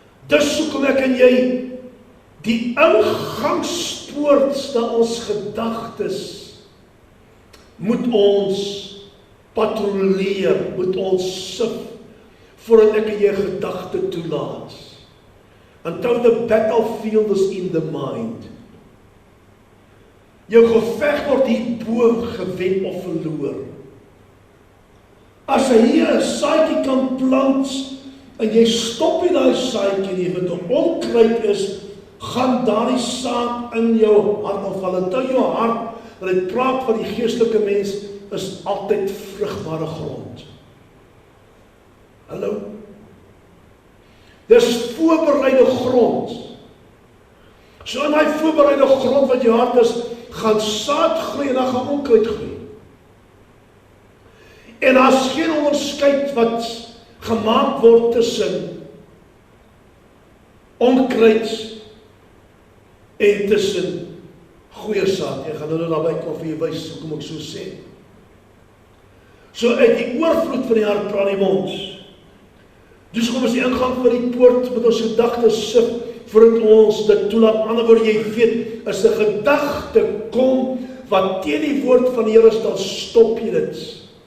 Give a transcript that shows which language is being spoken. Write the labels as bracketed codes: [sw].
[af] Dis hoekom ek en jy die ingangspoort na ons gedagtes moet ons patrolleer, moet ons sif, voordat ek en jy gedagte toelaat. [en] Until the battlefield is in the mind. [af] Jou geveg word hierbo gewen of verloor. As hy hier 'n saadjie kan plant, en jy stop nie daai saadjie nie, wat 'n onkruid is, gaan daardie saad in jou hart afval. En toe jou hart, want dit praat van die geestelike mens, is altyd vrugbare grond. Hallo? Dis voorbereide grond. So in daai voorbereide grond wat jou hart is, gaan saad groei en dan gaan onkruid groei. En daar's geen onderskeid wat gemaak word tussen onkruid en tussen goeie saad. Ek gaan nou daarby kom vir jou wys hoekom ek so sê. So uit die oorvloed van die hart praat die mond. Dus kom ons die ingang van die poort met ons gedagtes sif voordat ons dit toelaat. Aan die ander woord, jy weet, as 'n gedagte kom wat teen die woord van die Here is, dan stop jy dit.